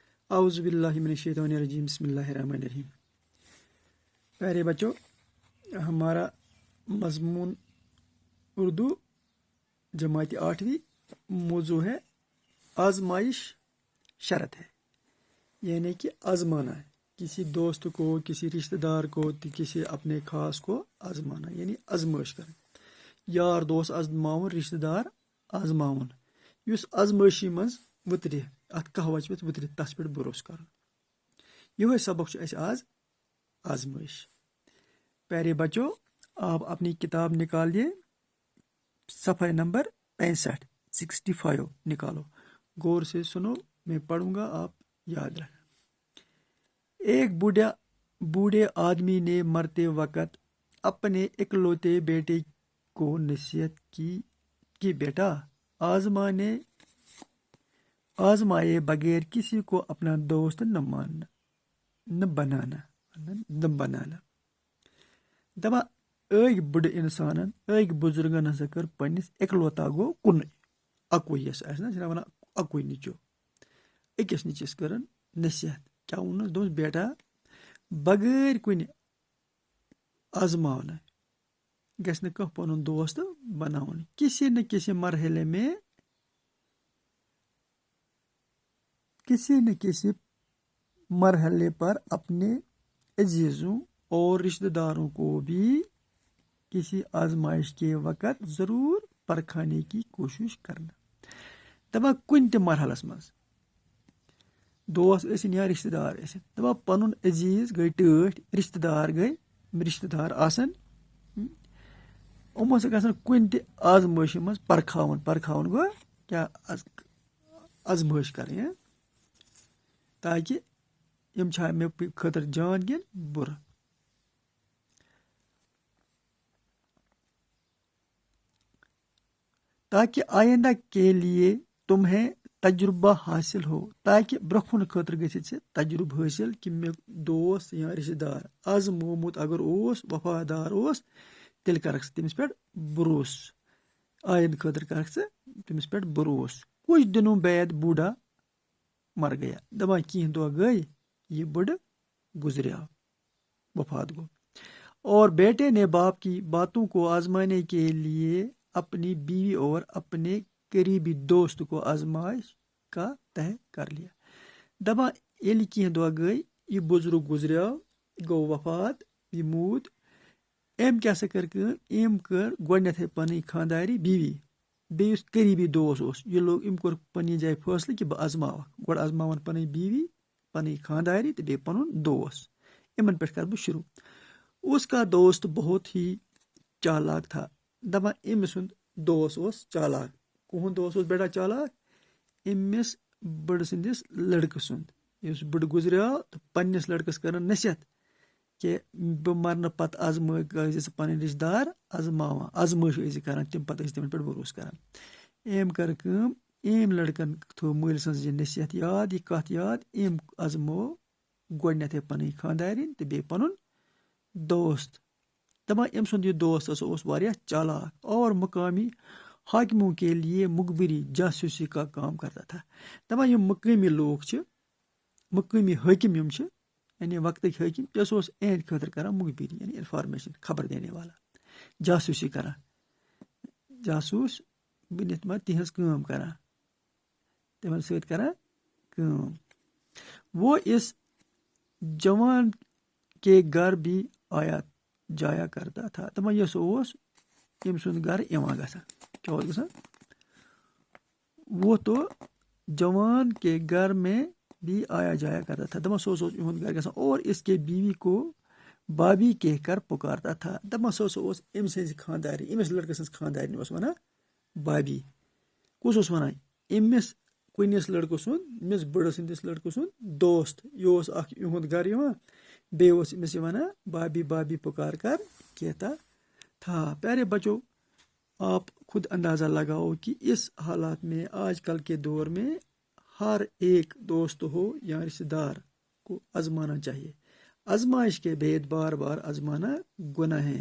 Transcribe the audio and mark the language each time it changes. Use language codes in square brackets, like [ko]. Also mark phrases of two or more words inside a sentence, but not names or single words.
[ar] اعوذ باللہ من الشیطان الرجیم بسم اللہ الرحمن الرحیم۔ [ur] پیارے بچوں، ہمارا مضمون اردو جماعت 8ویں موضوع ہے آزمائش شرط ہے، یعنی کہ آزمانا ہے کسی دوست کو، کسی رشتہ دار کو، کسی اپنے خاص کو آزمانا یعنی آزمائش کرنا۔ [ks] یار دوست آزماؤن، رشتہ دار آزماؤن، یس آزمائشی مز وترِ ات کہوت پہ وترِ تس پہ بھروسہ کرن۔ یہ سبق اس آز آزمائش۔ [ur] پیارے بچوں، آپ اپنی کتاب نکالیے، صفحہ نمبر 65 نکالو، غور سے سنو، میں پڑھوں گا، آپ یاد رکھیں۔ ایک بوڑھے آدمی نے مرتے وقت اپنے اکلوتے بیٹے کو نصیحت کی کہ بیٹا، آزمائے بغیر کسی کو اپنا دوست نہ بنانا۔ [ks] دپان أکۍ بٕڑٕ اِنسانن، أکۍ بُزرگن ہسا کٔر پننس اکلوتا گوٚو کُنُے، اکوے یس آسہِ نا، چھِنا ونان اکوے نیٚچو، أکِس نیٚچوِس کٔرٕن نصیحت، کیاہ ووٚنُس، دوٚپُس بیٹا بغٲر کُنہِ آزماونہٕ گژھِ نہٕ کانٛہہ پنُن دوست بناوُن۔ [ur] کسی نہ کسی مرحلے پر اپنے عزیزوں اور رشتہ داروں کو بھی کسی آزمائش کے وقت ضرور پرکھانے کی کوشش کرنا۔ [ks] دپان کُنہِ تہِ مرحلس منٛز دوست ٲسِنۍ یا رشتہ دار ٲسِنۍ، دپان پنُن عزیز گٔے ٹٲٹھۍ، رشتہ دار آسن، یِم ہسا گژھن کُنہِ تہِ آزمٲیشہِ منٛز پرکھاوُن گوٚو کیاہ آزمٲیش کرٕنۍ، تاکہِ یِم چھا مےٚ خٲطرٕ جان کِنہٕ بُرٕ۔ [ur] تاکہ آئندہ کے لیے تمہیں تجربہ حاصل ہو، [ks] تاکہ برونٛہہ کُن خٲطرٕ گژھِ ژےٚ تجربہٕ حٲصل کہ مےٚ دوست یا رشتہ دار آزمومُت اگر اوس، وفادار اوس، تیٚلہِ کرکھ ژٕ تٔمِس پٮ۪ٹھ بروسہٕ، آیندٕ خٲطرٕ کرکھ ژٕ تٔمِس پٮ۪ٹھ بروسہٕ۔ [ur] کچھ دنوں بعد بوڑھا مر گیا، [ks] دپان کینٛہہ دۄہ گٔے، یہ بُڑٕ گزریا، وفات گو، [ur] اور بیٹے نے باپ کی باتوں کو آزمانے کے لیے اپنی بیوی اور اپنے قریبی دوست کو آزمائش کا تہ کر لیا۔ [ks] دپان ییٚلہِ کینٛہہ دۄہ گٔے، یہِ بُزرگ گُزریو، گوٚو وفات، یہِ موٗد، أمۍ کیاہ سا کٔر کٲم، أمۍ کٔر گۄڈنیٚتھٕے پنٕنۍ خانٛداری بیوی، بیٚیہِ یُس قریبی دوست اوس، یہِ لوگ، أمۍ کوٚر پننہِ جایہِ فٲصلہٕ کہ بہٕ آزماوکھ، گۄڈٕ آزماون پنٕنۍ بیوی، پنٕنۍ خانٛداری تہٕ بیٚیہِ پنُن دوست، یِمن پٮ۪ٹھ کرٕ بہٕ شروع۔ [ur] اس کا دوست بہت ہی چالاک تھا۔ [ks] دپان أمۍ سُنٛد دوست اوس چالاک۔ کُہُنٛد دوست اوس بیٹا چالاک؟ أمِس بٕڑٕ سٕنٛدِس لڑکہٕ سُنٛد، یُس بٕڑٕ گُزریو تہٕ پننِس لڑکس کٔرٕن نصیحت کہ بہٕ مرنہٕ پتہٕ ٲسۍ ژٕ پنٕنۍ رشتہ دار آزماوان، آزمٲیش ٲسۍ کران، تمہِ پتہٕ ٲسۍ تِمن پٮ۪ٹھ بروسہٕ کران۔ أمۍ کٔر کٲم، أمۍ لڑکن تھوو مٲلۍ سٕنٛز یہِ نصیحت یاد، یہِ کتھ یاد، أمۍ آزموو گۄڈنیٚتھٕے پنٕنۍ خانٛدارِنۍ تہٕ بیٚیہِ پنُن دوست۔ دپان أمۍ سُنٛد یہِ دوست ہسا اوس واریاہ چالاک [ur] اور مقامی حاکموں کے لیے مخبری جاسوسی کا کام کرتا تھا۔ [ks] دپان یِم مقٲمی لوٗکھ چھِ، مقٲمی حٲکِم یِم چھِ، یعنی وقتٕکۍ حٲکِم، یہِ ہسا اوس اہنٛدِ خٲطرٕ کران مخبری یعنی انفارمیشن، [ur] خبر دینے والا، [ks] جاسوسی کران، جاسوٗس بٔنِتھ ما تِہنٛز کٲم کران، تِمن سۭتۍ کران کٲم۔ [ur] وہ اس جوان کے گھر بھی آیا جایا کرتا تھا۔ [ks] دپان یہِ ہسا اوس أمۍ سُنٛد گرٕ یِوان گژھان، کیاہ اوس گژھان؟ [ur] وہ تو جوان کے گھر میں بھی آیا جایا کرتا تھا، [ks] دپان سُہ اوس یِہُنٛد گرٕ گژھان، [ur] اور اس کے بیوی کو بابی کہہ کر پکارتا تھا۔ [ks] دپان سُہ ہسا اوس أمۍ سٕنٛزِ خانٛدارِ، أمِس لڑکہٕ سٕنٛز خانٛدارنہِ اوس ونان بابی۔ کُس اوس ونان؟ أمِس کُنِس لڑکہٕ سُنٛد، أمِس بٕڑٕ سٕنٛدِس لڑکہٕ سُنٛد دوست، یہِ اوس اکھ یِہُنٛد گرٕ یِوان، بیٚیہِ اوس أمِس یہِ ونان بابی بابی [ur] پکار کر کہتا تھا۔ پیارے بچوں، آپ خود اندازہ لگاؤ کہ اس حالات میں، آج کل کے دور میں، ہر ایک دوست ہو یا رشتہ دار کو آزمانا چاہیے۔ آزمائش کے بعد بار بار آزمانا گناہ ہے۔